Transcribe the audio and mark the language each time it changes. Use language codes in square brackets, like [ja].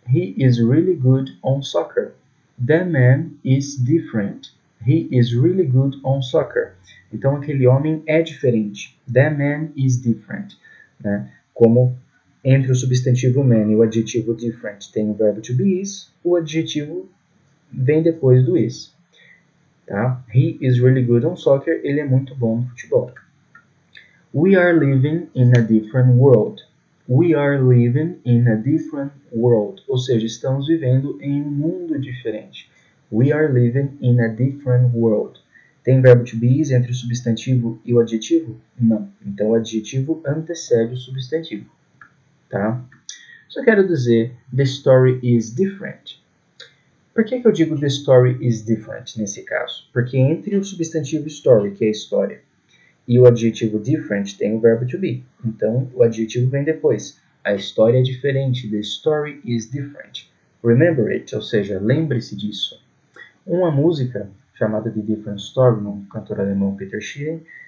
[en] He is really good on soccer. The man is different. He is really good on soccer. [pt] Então, aquele homem é diferente. [en] The man is different. [pt] Né? Como entre o substantivo man e o adjetivo different tem o verbo to be is, o adjetivo vem depois do is. Tá? [en] He is really good on soccer. [pt] Ele é muito bom no futebol. [en] We are living in a different world. We are living in a different world. [pt] Ou seja, estamos vivendo em um mundo diferente. [en] We are living in a different world. [pt] Tem verbo to be entre o substantivo e o adjetivo? Não. Então o adjetivo antecede o substantivo. Tá? Só quero dizer, [en] the story is different. [pt] Por que eu digo [en] the story is different [pt] nesse caso? Porque entre o substantivo story, que é história, e o adjetivo different tem o verbo to be. Então o adjetivo vem depois. A história é diferente. [en] The story is different. Remember it, [pt] ou seja, lembre-se disso. Uma música chamada The Different Story, no cantor alemão Peter Schilling.